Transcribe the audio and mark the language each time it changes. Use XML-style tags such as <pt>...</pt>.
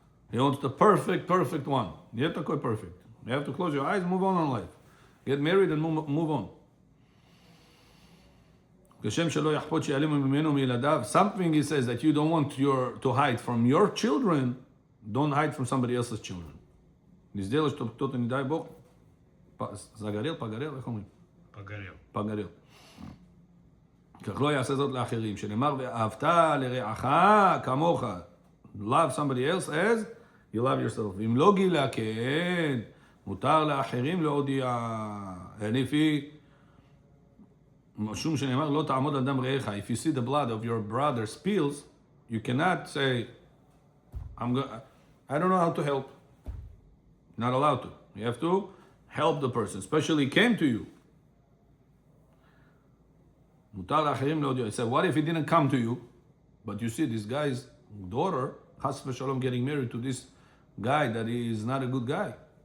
<en>He wants the perfect one. You have to go perfect. You have to close your eyes, move on in life. Get married and move on. Something he says that you don't want to hide from your children, don't hide from somebody else's children.</en> <ru>Не сделай, чтобы кто-то, не дай Бог, загорел, погорел,</ru> <he>איך אומרים? פגרל. כך לא יעשה זאת לאחרים, שנאמר ואהבת לרעך כמוך.</he> <en>Love somebody else as You love yourself.</en> <he>ואם לא גילה, כן, מותר לאחרים להודיע.</he> <en>And if he,</en> <he>משום שנאמר, לא תעמוד על דם רעך.</he> <en>If you see the blood of your brother spills, you cannot say, I don't know how to help. Not allowed to. You have to help the person, especially he came to you.</en> <he>מותר לאחרים להודיע.</he> <en>He said, what if he didn't come to you, but you see this guy's daughter,</en> <he>חס ושלום,</he> <en>getting married to this guy that is not a good guy.</en>